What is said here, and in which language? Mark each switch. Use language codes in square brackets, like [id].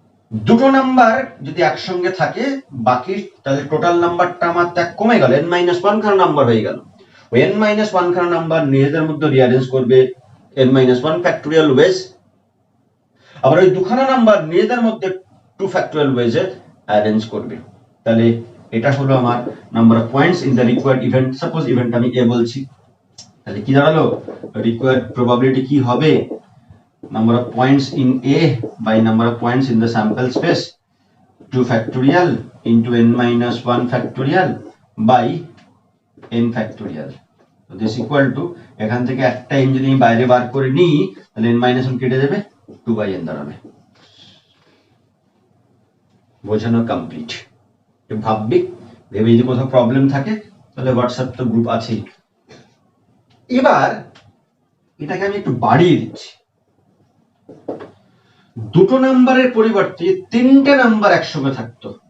[bn] দুটো নাম্বার যদি একসঙ্গে থাকে বাকি তাহলে টোটাল নাম্বারটা আমার ত্যাগ কমে গেল, n - 1 খানা নাম্বার হয়ে গেল। ওই n - 1 খানা নাম্বার নিজেদের মধ্যে রিঅ্যারেঞ্জ করবে n - 1 ফ্যাক্টোরিয়াল ওয়েজ, আবার ওই দুখানা নাম্বার নিজেদের মধ্যে 2 ফ্যাক্টোরিয়াল ওয়েজে অ্যারেঞ্জ করবে। তাহলে এটা হলো আমার number of points in the required event. [en] suppose event আমি a বলছি, [bn] তাহলে কি দাঁড়ালো, রিকোয়ার্ড প্রবাবিলিটি কি হবে, [en] number of points in A by number of points in the sample space 2 factorial into n - 1 factorial by n factorial, so this equal to [bn] এখান থেকে একটা n যদি বাইরে বার করে নিই তাহলে n - 1 কেটে যাবে, 2 by n দাঁড়াবে। বোঝানো কমপ্লিট। ভাববি ভেবে যদি কোথাও প্রবলেম থাকে তাহলে হোয়াটসঅ্যাপ তো গ্রুপ আছেই। এবার এটাকে আমি একটু বাড়িয়ে দিচ্ছি, দুটো নাম্বারের পরিবর্তে তিনটে নাম্বার একসঙ্গে থাকতো।